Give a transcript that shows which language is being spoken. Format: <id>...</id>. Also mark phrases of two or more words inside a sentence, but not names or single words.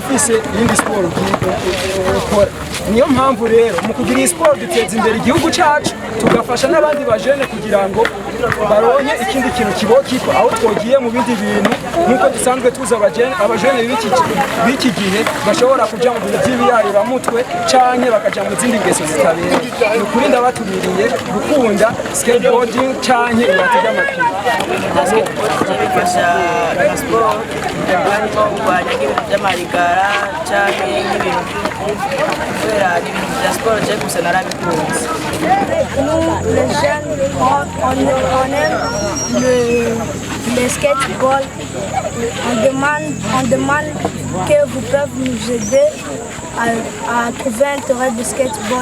<rn>ufise iyindi siporo ukora niyo mpamvu rero mu kugira iyi siporo duteza imbere igihugu cyacu tugafasha n'abandi bajene kugira ngo baronke ikindi kintu kibokiko aho twogiye mu bindi bintu nk'uko dusanzwe tuzi abajene b'iki gihe bashobora kuja mu bintu by'ibiyayuramutwe canke bakaja mu zindi ngeso zitabera ni ukuri ndabatumiriye gukunda skateboarding canke ibirato by'amapine bifasha siporo harimo kurwanya ibintu by'amarigara canke n'ibintu kubera ibintu bya siporo je gusa narabikunze.</rn> <fr>Nous, les jeunes, on aime le skateball. On demande que vous pouvez nous aider à trouver un terrain de skateball.</fr>